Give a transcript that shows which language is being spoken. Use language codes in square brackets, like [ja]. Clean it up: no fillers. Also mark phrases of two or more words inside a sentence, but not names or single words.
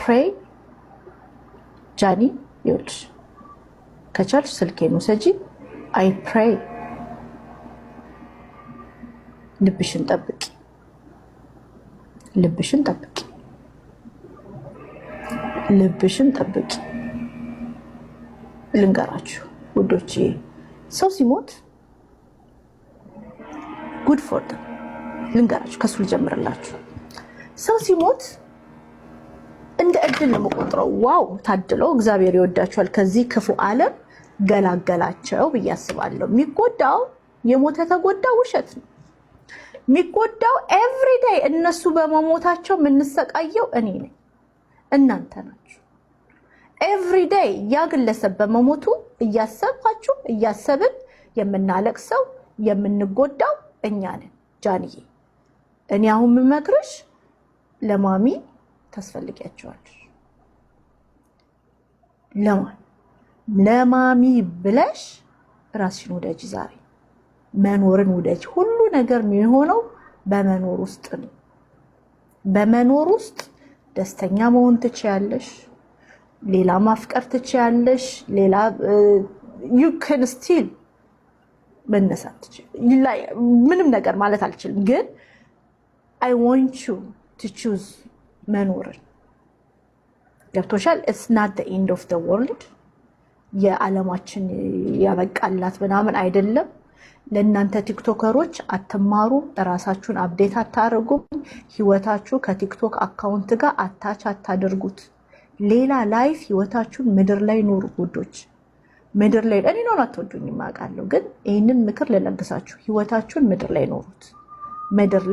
[am] pray ጃኒ ይኸውልሽ ከቻልሽ ስልኬን ውሰጂ [en] I pray [am] ልብሽን ጠብቂ ልብሽን ጠብቂ ልብሽን ጠብቂ ልንገራችሁ ውዶቼ ሰው ሲሞት [en] good for them [am] ልንገራችሁ ከሱ ልጀምርላችሁ ሰው ሲሞት እንደ እድል ነው መቆጥረው ዋው ታድለው እግዚአብሔር ይወዳቸዋል ከዚህ ክፉ ዓለም ገላገላቸው በያስባለሁ የሚጎዳው የሞተ ተጎዳ ውሸት ነው የሚጎዳው [en] every day [am] እነሱ በመሞታቸው ምንሰቃየው እኔ ነኝ እናንተ ናችሁ [en] every day [am] ያግለሰብ በመሞቱ እያሰባችሁ እያሰብን የምናለቅሰው የምንጎዳው እኛ ነን ጃንዬ እኔ አሁን መመክርሽ ለማሚ ታስፈልጊያቸዋለሽ ለማሚ ብለሽ ራስሽን ወደጂ ዛሬ መኖርን ወደጂ ሁሉ ነገር የሚሆነው በመኖር ውስጥ ነው በመኖር ውስጥ ደስተኛ መሆን ትችያለሽ ሌላ ማፍቀር ትችያለሽ ሌላ [en] you can still [am] መነሳት ትችያለሽ ምንም ነገር ማለት አልችልም ግን [en] I want you to choose [am] መኖርን ገብቶሻል [en] it's not the end of the world [am] የዓለማችን ያበቃላት ምናምን አይደለም ለእናንተ ቲክቶከሮች አትማሩ ራሳችሁን አፕዴት አታርጉ ህይወታችሁ ከቲክቶክ አካውንት ጋር አታች አታደርጉት ሌላ ላይፍ ህይወታችሁን ምድር ላይ ኑሩ ውዶች ምድር ላይ እኔ ነው አትወዱኝ ማቃለሁ ግን ይሄንን ምክር ለለግሳችሁ ህይወታችሁን ምድር ላይ ኑሩት ምድር